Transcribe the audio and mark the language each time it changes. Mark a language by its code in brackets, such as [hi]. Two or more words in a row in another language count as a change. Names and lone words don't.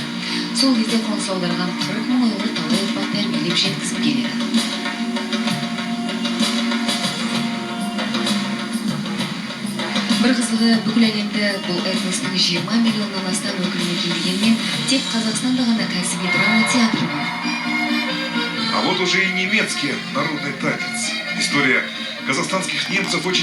[kk] Сол кезде қоныс аударған 40 мың ұйғыр талай ұрпақ тәрбиелеп жеткізіп келеді. Бір қызығы, бүкіл әлемді бұл этностың 20 миллионнан астам өкіліне келгенмен, тек Қазақстанда ғана кәсіби драма театры бар. [ru] А вот уже и немецкий народный танец. История казахстанских немцев очень